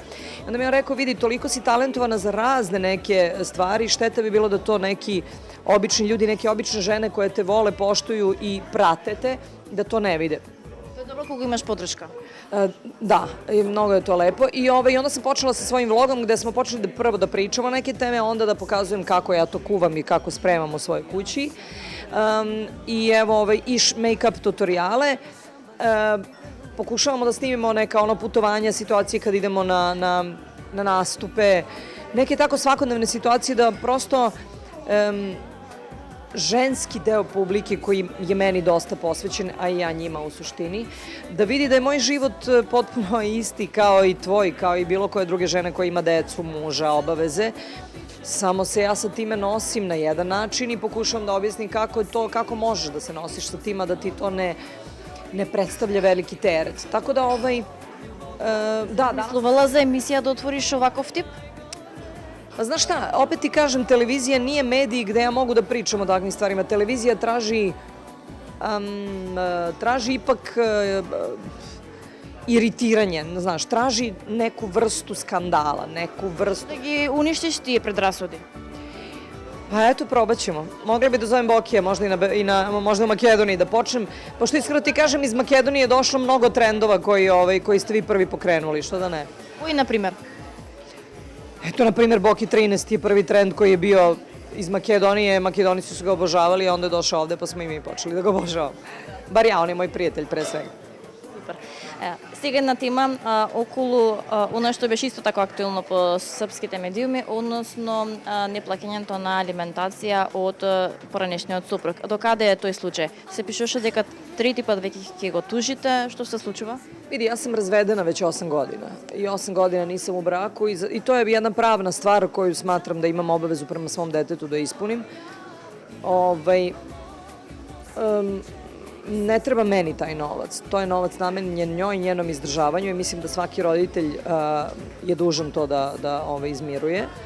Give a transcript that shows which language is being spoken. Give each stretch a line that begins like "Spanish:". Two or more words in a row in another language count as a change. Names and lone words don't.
Serbian: Onda mi je on rekao, vidi, toliko si talentovana za razne neke stvari, šteta bi bilo da to neki obični ljudi, neke obične žene koje te vole, poštuju i prate te, da to ne vide. To je dobro koliko imaš podrška. Da, mnogo je to lepo i onda sam počela sa svojim vlogom gde smo počeli prvo da pričamo neke teme, onda da pokazujem kako ja to kuvam i kako spremam u svojoj kući. I evo i make-up tutoriale. Pokušavamo da snimimo neka putovanja, situacije kad idemo na nastupe, neke tako svakodnevne situacije da prosto ženski deo publike koji je meni dosta posvećen, a i ja njima u suštini, da vidi da je moj život potpuno isti kao i tvoj, kao i bilo koje druge žene koja ima decu, muža, obaveze. Samo se ja sa time nosim na jedan način i pokušavam da objasnim kako možeš da se nosiš sa tima, da ti to ne predstavlja veliki teret. Tako da da.
Macedonian: Мислувала за емисија да отвориш оваков тип?
Serbian: Pa znaš šta, opet ti kažem, televizija nije medij gde ja mogu da pričam o takvim stvarima. Televizija traži ipak iritiranje, znaš, traži neku vrstu skandala, neku vrstu...
Macedonian: Да ги уништиш тие предрасуди.
Serbian: Pa eto, probat ćemo. Mogla bi da zovem Bokija, možda u Makedoniji da počnem. Pošto iskreno ti kažem, iz Makedonije je došlo mnogo trendova koji ste vi prvi pokrenuli, što da ne?
Macedonian: Кој, например?
Serbian: Eto, na primjer, Boki 13 je prvi trend koji je bio iz Makedonije. Makedonici su ga obožavali, a onda je došao ovde pa smo i mi počeli da ga obožavamo. Bar ja, on je moj prijatelj pre svega.
Macedonian: Супер. Сега една тема околу оно што беше исто така актуелно по српските медиуми, односно неплаќањето на алиментација од поранешниот супруг. До каде е тој случај? Се пишуваше дека трети пат веќе ќе го тужите, што се случува?
Serbian: Vidi, ja sam razvedena već 8 godina i 8 godina nisam u braku i to je jedna pravna stvar koju smatram da imam obavezu prema svom detetu da ispunim. Ne treba meni taj novac. To je novac namenjen njoj i njenom izdržavanju i mislim da svaki roditelj je dužan to da izmiruje.